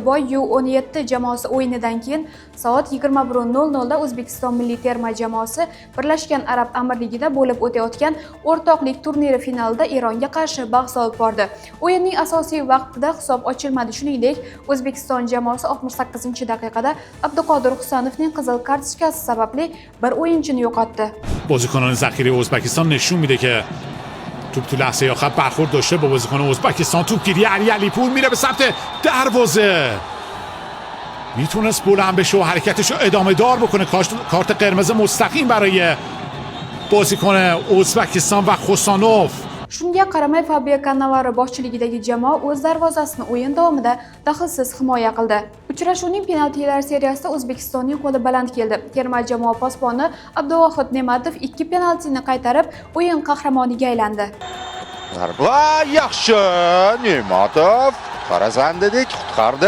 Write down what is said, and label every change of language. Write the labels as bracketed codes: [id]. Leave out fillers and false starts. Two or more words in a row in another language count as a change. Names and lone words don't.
[uz] boy U17 jamoasi o'yinidan keyin soat 21:00 da O'zbekiston milliy terma jamoasi Birlashgan Arab Amirligida bo'lib o'tayotgan o'rtoqlik turniri finalida Eronga qarshi bahs olib bordi. O'yinning asosiy vaqtida hisob ochilmadi, shuningdek, O'zbekiston jamoasi 68-daqiqada Abduqodir Husanovning qizil kartochkasi sababli bir o'yinchini yo'qotdi. [fa] بازیکنان ذخیره ازبکستان نشون میده که توپ تو لحظه آخر برخورد داشته با بازیکن ازبکستان. توپگیری علیپور میره به سمت دروازه، میتونست بلند بشه و حرکتش رو ادامه دار بکنه. کارت قرمز مستقیم برای بازیکن ازبکستان و خوسانوف. [uz] Shunga qaramay Fabio Cannavaro boshchiligidagi jamoa o'z darvozasini o'yin davomida daxlsiz himoya qildi. Uchrashuvning penaltilar seriyasida O'zbekistonning qo'li baland keldi. Terma jamoa posboni Abduvohid Ne'matov 2 penaltini qaytarib, o'yin qahramoniga aylandi. Zarba yaxshi, Ne'matov farazandidek qutqardi.